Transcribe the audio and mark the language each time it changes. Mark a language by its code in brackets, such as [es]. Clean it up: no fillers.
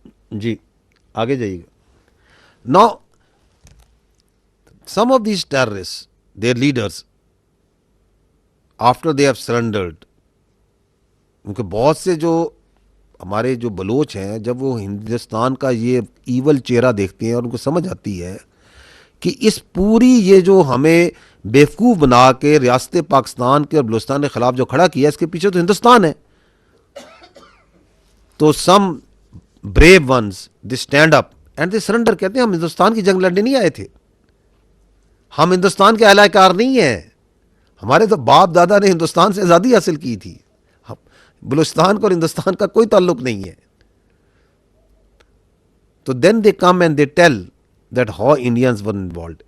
[ur] جی آگے جائیے گا. Now [en] some of these terrorists, their leaders, after they have surrendered, [ur] کیونکہ بہت سے جو ہمارے جو بلوچ ہیں جب وہ ہندوستان کا یہ ایول چہرہ دیکھتے ہیں اور ان کو سمجھ آتی ہے کہ اس پوری یہ جو ہمیں بیوقوف بنا کے ریاست پاکستان کے اور بلوچستان کے خلاف جو کھڑا کیا اس کے پیچھے تو ہندوستان ہے. [en] تو some brave ones they stand up and they surrender. [ur] کہتے ہیں ہم ہندوستان کی جنگ لڑنے نہیں آئے تھے, ہم ہندوستان کے اعلی کار نہیں ہیں, ہمارے تو باپ دادا نے ہندوستان سے آزادی حاصل کی تھی, بلوچستان کو اور ہندوستان کا کوئی تعلق نہیں ہے. [en] تو then they come and they tell that how Indians were involved.